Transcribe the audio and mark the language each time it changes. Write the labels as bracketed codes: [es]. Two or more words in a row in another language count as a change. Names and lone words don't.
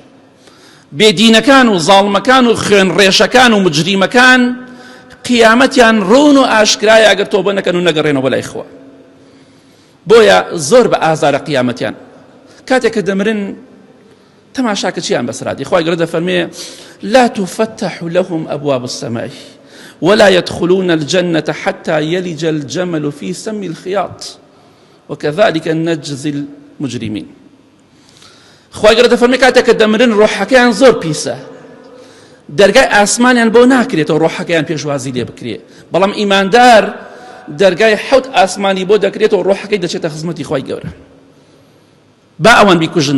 [ckb] بێدینەکان و زاڵمەکان و خوێن ڕێشەکان و مجریمەکان قیامەتیان ڕون و ئاشکرایە ئەگەر تۆبە نەکەن و نەگەڕێنەوە لای خوا. بۆیە زۆر بە ئازارە قیامەتیان. کاتێک کە دەمرن تەماشاکە چیان بەسرادی. خوای گەورە دەفەرمێ [ar] لا تفتح لهم أبواب السماء ولا يدخلون الجنة حتى يلج الجمل في سم الخياط وكذلك نجزي المجرمين. [ckb] خوای گەورە دەفەرمێ کاتێک کە دەمرن ڕۆحەکەیان زۆر پیسە، دەرگای ئاسمانیان بۆ ناکرێتەوە ڕۆحەکەیان پێشوازی لێ بکرێ، بەڵام ئیماندار دەرگای حەوت ئاسمانی بۆ دەکرێتەوە ڕۆحەکەی دەچێتە خزمەتی خوای گەورە. با ئەوان بیکوژن.